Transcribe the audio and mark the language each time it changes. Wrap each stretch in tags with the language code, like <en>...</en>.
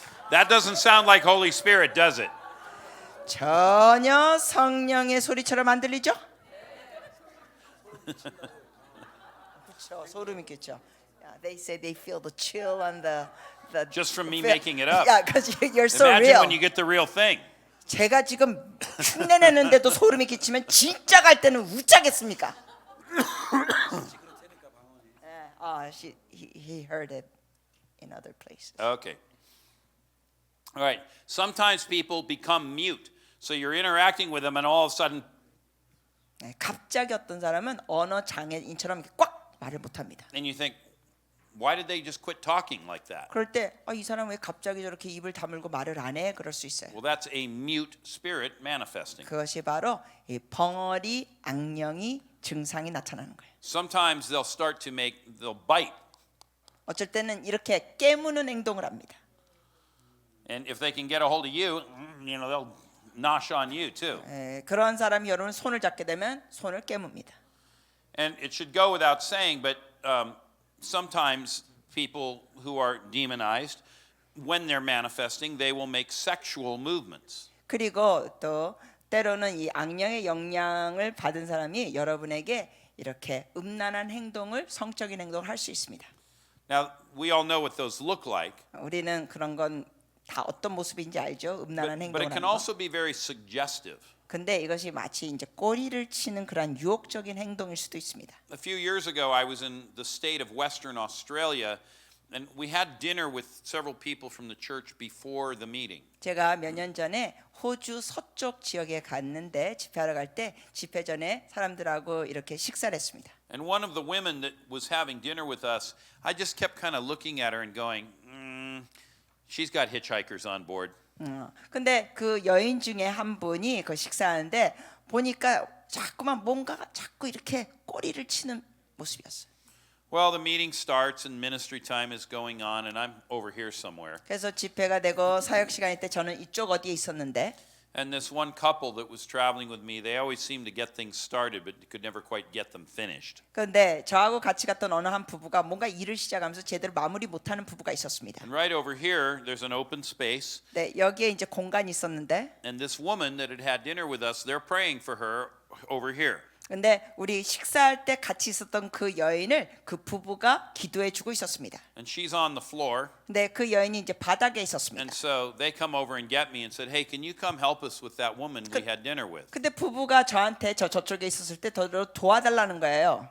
<en>That doesn't sound like Holy Spirit, does it?</en> <ko>전혀 성령의 소리처럼 안 들리죠? 그렇죠. 소름 있겠죠.</ko> <en>Yeah, they say they feel the chill on the Just from me making it up. Yeah, because you're so Imagine real. when you get the real thing.</en> <ko>제가 지금 흉내 내는데도 소름이 끼치면 진짜 갈 때는 웃자겠습니까?</ko> <en>He heard it in other places. Okay. All right. Sometimes people become mute. So you're interacting with them and all of a sudden,</en> <ko>네, 갑자기 어떤 사람은 언어 장애인처럼 이렇게 꽉 말을 못합니다.</ko> <en>and you think, why did they just quit talking like that?</en> <ko>그럴 때 이 사람 왜 갑자기 저렇게 입을 다물고 말을 안 해? 그럴 수 있어요.</ko> <en>Well, that's a mute spirit manifesting.</en> <ko>그것이 바로 이 벙어리 악령이 증상이 나타나는 거예요.</ko> <en>Sometimes they'll bite.</en> <ko>어쩔 때는 이렇게 깨무는 행동을 합니다.</ko> <en>And if they can get a hold of you, they'll nosh on you too.</en> <ko>그런 사람이 여러분 손을 잡게 되면 손을 깨뭅니다.</ko> <en>And it should go without saying, but sometimes people who are demonized, when they're manifesting, they will make sexual movements.</en> <ko>그리고 또 때로는 이 악령의 영향을 받은 사람이 여러분에게 이렇게 음란한 행동을 성적인 행동을 할 수 있습니다.</ko> <en>Now, we all know what those look like,</en> <ko>우리는 그런 건 다 어떤 모습인지 알죠? 음란한</ko> <en>but</en> <ko>행동을</ko> <en>it can</en> <ko>하는 거.</ko> <en>also be very suggestive.</en> <ko>근데 이것이 마치 이제 꼬리를 치는 그런 유혹적인 행동일 수도 있습니다.</ko> <en>A few years ago, I was in the state of Western Australia, and we had dinner with several people from the church before the meeting.</en> <ko>제가 몇 년 전에 호주 서쪽 지역에 갔는데 집회하러 갈 때 집회 전에 사람들하고 이렇게 식사를 했습니다.</ko> <en>And one of the women that was having dinner with us, I just kept kind of looking at her and going, she's got hitchhikers on board.</en> <ko>근데 그 여인 중에 한 분이 그 식사하는데 보니까 자꾸만 뭔가 자꾸 이렇게 꼬리를 치는 모습이었어요.</ko> <en>Well, the meeting starts and ministry time is going on, and I'm over here somewhere.</en> <ko>그래서 집회가 되고 사역 시간일 때 저는 이쪽 어디에 있었는데</ko> <en>And this one couple that was traveling with me, they always seemed to get things started, but could never quite get them finished.</en> <ko>그런데 저하고 같이 갔던 어느 한 부부가 뭔가 일을 시작하면서 제대로 마무리 못하는 부부가 있었습니다.</ko> <en>And right over here, there's an open space,</en> <ko>네, 여기에 이제 공간이 있었는데</ko> <en>and this woman that had dinner with us, they're praying for her over here.</en> <ko>근데 우리 식사할 때 같이 있었던 그 여인을 그 부부가 기도해 주고 있었습니다.</ko> <en>And she's on the floor,</en> <ko>근데 그 여인이 이제 바닥에</ko> <en>and</en> <ko>있었습니다.</ko> <en>so they come over and get me and said, "Hey, can you come help us with that woman we had dinner with?"</en> <ko>근데 부부가 저한테 저쪽에 있었을 때 더 도와달라는 거예요.</ko>